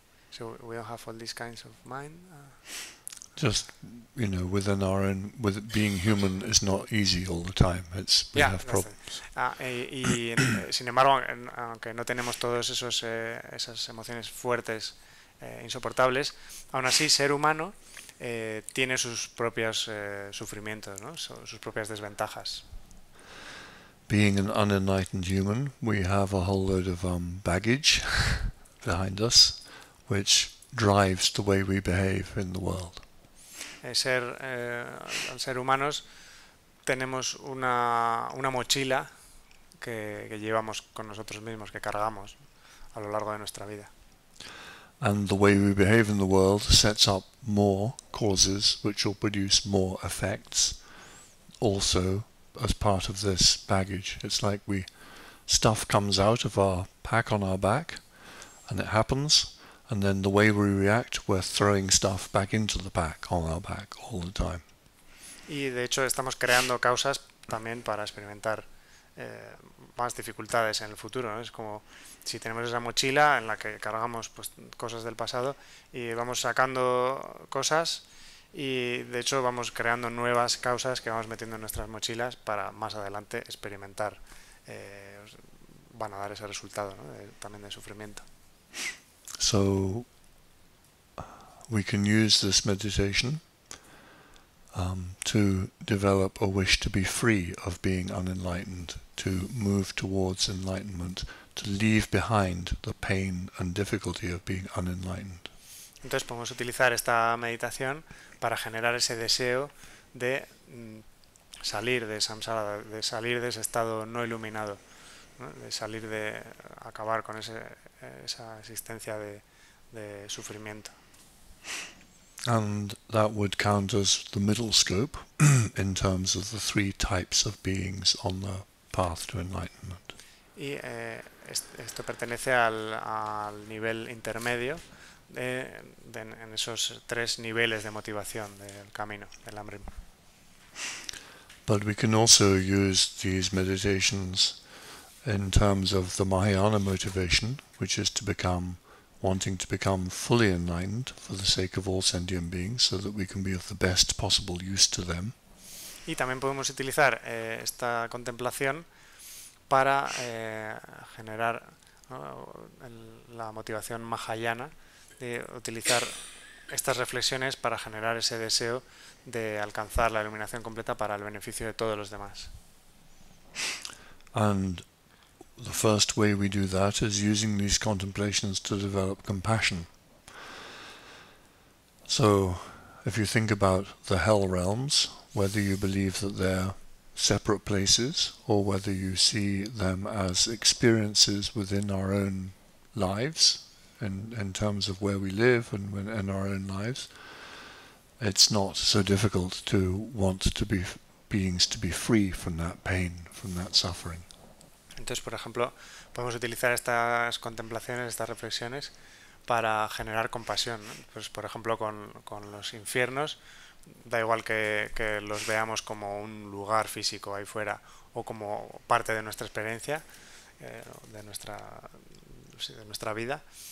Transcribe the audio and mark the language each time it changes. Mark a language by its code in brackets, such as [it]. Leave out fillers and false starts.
[en] So we don't have all these kinds of mind. Just, within our own, with being human is not easy all the time. We have problems. [es] Sin embargo, aunque no tenemos todas esas emociones fuertes, insoportables, aún así ser humano tiene sus propios sufrimientos, ¿no? Sus propias desventajas. [en] Being an unenlightened human, we have a whole load of baggage behind us, which drives the way we behave in the world. [es] Al ser humanos tenemos una mochila que llevamos con nosotros mismos, que cargamos a lo largo de nuestra vida. [en] And the way we behave in the world sets up more causes which will produce more effects also as part of this baggage. It's like stuff comes out of our pack on our back, and it happens, and then the way we react, we're throwing stuff back into the pack on our back all the time. [es] Y de hecho estamos creando causas también para experimentar más dificultades en el futuro, ¿no? Es como si tenemos esa mochila en la que cargamos pues, cosas del pasado y vamos sacando cosas y de hecho vamos creando nuevas causas que vamos metiendo en nuestras mochilas para más adelante experimentar, van a dar ese resultado, ¿no? También de sufrimiento. [en] So we can use this meditation to develop a wish to be free of being unenlightened, to move towards enlightenment, to leave behind the pain and difficulty of being unenlightened. [es] Entonces podemos utilizar esta meditación para generar ese deseo de salir de samsara, de salir de ese estado no iluminado, ¿no? De salir de acabar con esa existencia de sufrimiento. [en] And that would count as the middle scope in terms of the three types of beings on the path to enlightenment. [es] Y esto pertenece al nivel intermedio en esos tres niveles de motivación del camino, del Amrim. [en] But we can also use these meditations in terms of the Mahayana motivation, which is wanting to become fully enlightened for the sake of all sentient beings, so that we can be of the best possible use to them. [es] Y también podemos utilizar esta contemplación para generar, ¿no?, la motivación mahayana, de utilizar estas reflexiones para generar ese deseo de alcanzar la iluminación completa para el beneficio de todos los demás. [en] And the first way we do that is using these contemplations to develop compassion. So, if you think about the hell realms, whether you believe that they're separate places or whether you see them as experiences within our own lives, in terms of where we live and in our own lives, it's not so difficult to want to be beings to be free from that pain, from that suffering. [es] Entonces, por ejemplo, podemos utilizar estas contemplaciones, estas reflexiones, para generar compasión, ¿no? Pues, por ejemplo, con los infiernos, da igual que los veamos como un lugar físico ahí fuera o como parte de nuestra experiencia, de nuestra vida.